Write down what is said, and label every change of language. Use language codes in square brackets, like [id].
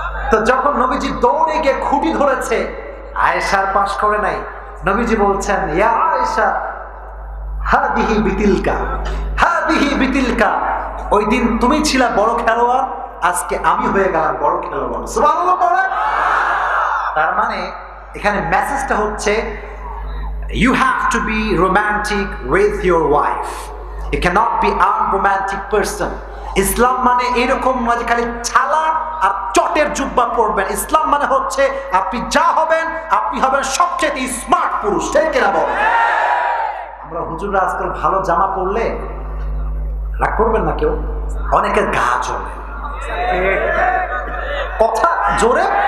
[bn] তো যখন নবীজি দৌড়ে গিয়ে খুঁটি ধরেছে, আয়েশার পাশ করে নাই। নবীজি বলছেন [ar] ইয়া আয়েশা হাদিহি বিতিলকা, হাদিহি বিতিলকা, [bn] ওই দিন তুমি ছিলা বড় খেলোয়াড়, আজকে আমি হয়ে গেলাম বড় খেলোয়াড়। সুবহানাল্লাহ পড়ে। তার মানে এখানে মেসেজটা হচ্ছে [en] you have to be romantic with your wife, you cannot be unromantic person. [bn] ইসলাম মানে এরকম নয় যে খালি ছালা আর চটের জুব্বা পরবেন। ইসলাম মানে হচ্ছে আপনি যা হবেন, আপনি হবেন সবচেয়ে স্মার্ট পুরুষ। ঠিক কিনা বল? আমরা হুজুররা আজকাল ভালো জামা পরলে রাগ করবেন না কেউ, অনেকের গা জ্বলে, কথা জোরে।